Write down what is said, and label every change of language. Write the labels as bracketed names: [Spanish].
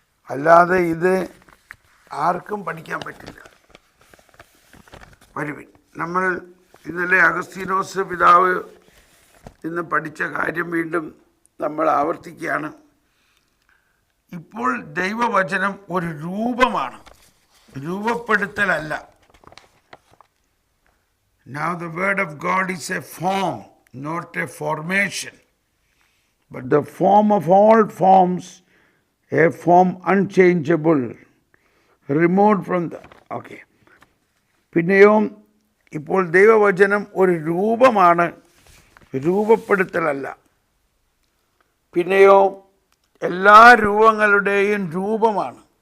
[Malayalam] അല്ലാതെ ഇത് ആർക്കും പഠിക്കാൻ പറ്റില്ല. വരുവിൻ. നമ്മൾ ഇന്നലെ അഗസ്തീനോസ് പിതാവ് ഇന്ന് പഠിച്ച കാര്യം വീണ്ടും നമ്മൾ ആവർത്തിക്കുകയാണ്. ഇപ്പോൾ ദൈവവചനം ഒരു രൂപമാണ്, രൂപപ്പെടുത്തലല്ല. [English] Now the word of God is a form, not a formation, but the form of all forms, a form unchangeable, removed from the... Okay. [Malayalam] പിന്നെയോ ഇപ്പോൾ ദൈവവചനം ഒരു രൂപമാണ്, രൂപപ്പെടുത്തലല്ല. പിന്നെയോ എല്ലാ രൂപങ്ങളുടെയും രൂപമാണ്.